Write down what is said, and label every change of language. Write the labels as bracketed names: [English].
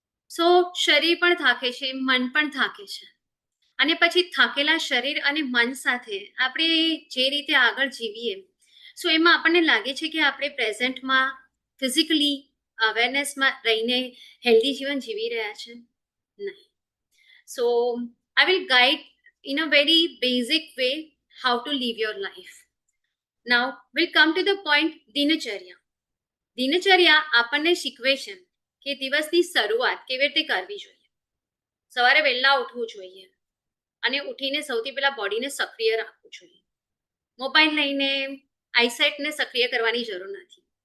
[Gujarati] સો શરીર પણ થાકે છે, મન પણ થાકે છે, અને પછી થાકેલા શરીર અને મન સાથે આપણે જે રીતે આગળ જીવીએ સો એમાં આપણને લાગે છે કે આપણે પ્રેઝન્ટમાં ફિઝિકલી અવેરનેસમાં રહીને હેલ્ધી જીવન જીવી રહ્યા છે? નહીં. [English] So I will guide in a very basic way how to live your life. Now we'll come to the point દિનચર્યા. [Gujarati] દિનચર્યા આપણને શીખવે છે કે દિવસની શરૂઆત કેવી રીતે કરવી જોઈએ. સવારે વહેલા ઉઠવું જોઈએ અને ઉઠીને સૌથી પહેલા બોડીને સક્રિય રાખવું જોઈએ. મોબાઈલ લઈને આઈસાઇટને સક્રિય કરવાની જરૂર નથી.